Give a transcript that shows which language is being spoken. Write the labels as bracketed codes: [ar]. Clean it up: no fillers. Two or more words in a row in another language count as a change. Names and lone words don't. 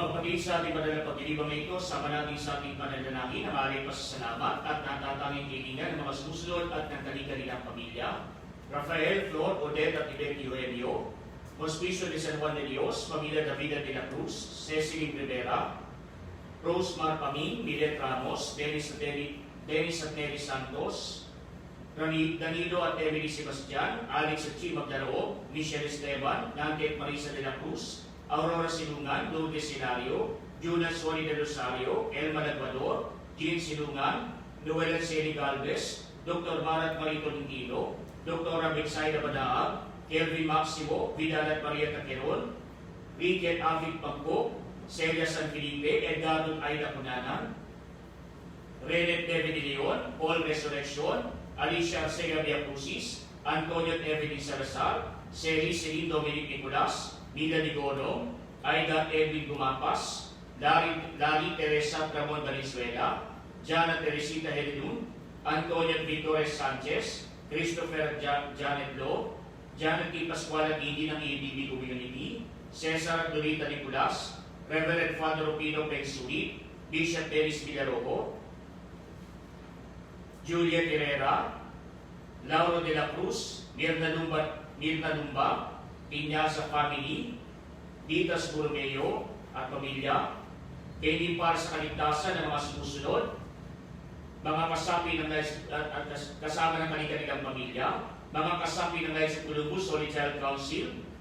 [tl] muli sa ating banal na pagdilibang ito, sama natin sa ating pananalangin ang ating pasasalamat at natatanging kaibigan ng mga sumusunod at ng kanilang pamilya. Rafael, Flor, Odette at Ibet Eugenio, Hospicio de San Juan de Dios, Pamilya Davida de la Cruz, Cecily Rivera, Rose Mar Pamin, Milet Ramos, Dennis at Neri Santos, Danilo at Emily Sebastian, Alex at Chi Magdaroo, Michelle Esteban, Nante at Marisa de la Cruz, Aurora Silungan, Lourdes Hilario, Jonas Juan de Rosario, Elma Laguador, Jean Silungan, Noel Celi Galvez, Dr. Marat Marito Lindino, Dr. Bexayda Badaag, Kelvin Maximo, Vidal at Maria Taqueron, Ricky at Afik Pangko, Celia San Felipe, Edgardo Aida Cunanan, Renet David de Leon, Paul Resurrection, Alicia Arcega Villapusis, Antonio at Evelyn Salazar, Celine Dominic Nicolas, Mida Ligono, Aida Edwin Gumapas, Lari Teresa Ramon Valenzuela, Jana Teresita Heredun, Antonio Victorez Sanchez, Christopher Janet Lo, Janet T. Pascual at Hindi ng EDB Community, Cesar Dorita Nicolas, Reverend Father Rupino Pensuit, Bishop Dennis Villarojo, Julia Herrera, Lauro de la Cruz, Mirna Lumba, Piñasa Family, Ditas Burmeo at pamilya, hindi para sa kaligtasan ng mga sumusunod, mga kasapi ng kasama ng kanilang pamilya, mga kasapi ng sa Columbus Holy Child Council,